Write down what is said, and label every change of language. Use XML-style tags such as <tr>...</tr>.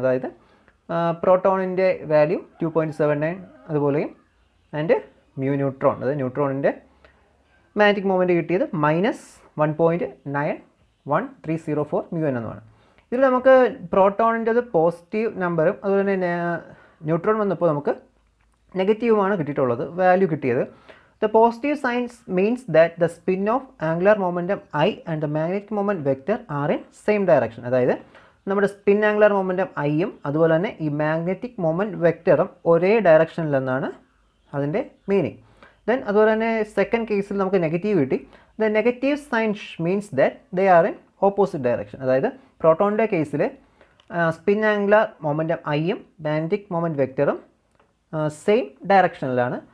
<ml>അതായത് പ്രോട്ടോണിൻ്റെ value 2.79 അതുപോലെയും and mu neutron, അതായത് ന്യൂട്രോണിൻ്റെ magnetic moment കിട്ടിയത് -1.91304 μn എന്നാണ്. ഇതിൽ നമുക്ക് പ്രോട്ടോണിൻ്റെത് പോസിറ്റീവ് നമ്പറും അതുപോലെ തന്നെ ന്യൂട്രോൺ വന്നപ്പോൾ നമുക്ക് നെഗറ്റീവുമാണ് കിട്ടിയിട്ടുള്ളത് വാല്യൂ കിട്ടിയത്.</ml> <en>The positive signs means that the spin of angular momentum I and the magnetic moment vector are in same direction.</en> <ml>അതായത് നമ്മുടെ സ്പിൻ ആംഗുലർ മൊമെൻറ്റം ഐയും അതുപോലെ തന്നെ ഈ മാഗ്നറ്റിക് മൊമെൻറ്റ് വെക്ടറും ഒരേ ഡയറക്ഷനിലെന്നാണ് അതിൻ്റെ മീനിങ്.</ml> <en>then</en> <ml>അതുപോലെ തന്നെ സെക്കൻഡ് കേസിൽ നമുക്ക് നെഗറ്റീവ് കിട്ടി.</ml> <en>The negative sign means that they are in opposite direction.</en> <ml>അതായത് പ്രോട്ടോണിൻ്റെ കേസിൽ സ്പിൻ ആംഗുലർ മൊമെൻറ്റം ഐയും മാഗ്നറ്റിക് മൊമെൻറ്റ് വെക്ടറും സെയിം ഡയറക്ഷനിലാണ്.</ml>